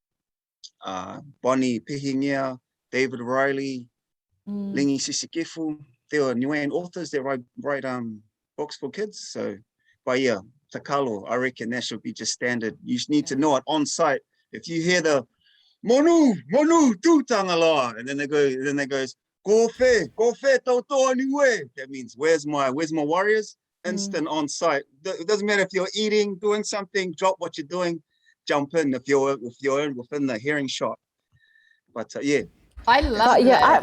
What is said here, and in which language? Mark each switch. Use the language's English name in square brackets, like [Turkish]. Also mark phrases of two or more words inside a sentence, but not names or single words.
[English] Bonnie Pihingia, David Riley, Lingi Sisikifu. There are Niuean authors that write books for kids. So, but yeah, Takalo, I reckon that should be just standard. You just need to know it on site. If you hear the Monu, [Niuean] tu tangaloa, [English] and then they goes, [Niuean] Go fe, tautoa niue. [English] That means where's my warriors? Instant on site. It doesn't matter if you're eating, doing something, drop what you're doing, jump in if you're within the hearing shot. But yeah. I love that.